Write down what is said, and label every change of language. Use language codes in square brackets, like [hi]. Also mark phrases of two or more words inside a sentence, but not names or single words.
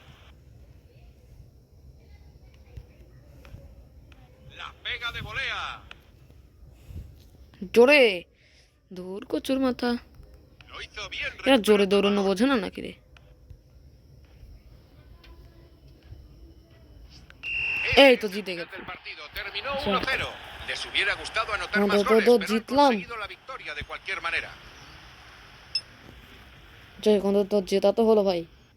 [es] La pega de volea. [bn] জোরে দূর কচুর মাথা। [es] Lo hizo bien. [bn] এরা জোরে [es] recuperando el [bn] দৌড়ানো [es] balón. [bn] বোঝে না নাকি রে। এই তো জিতে গেছে। [es] El partido terminó Sí. 1-0. Les hubiera gustado anotar No, más no, goles, no, pero han [bn] জিতলাম। [es] conseguido la victoria de cualquier manera. [bn] যাই এখন তো জেতা তো হলো ভাই।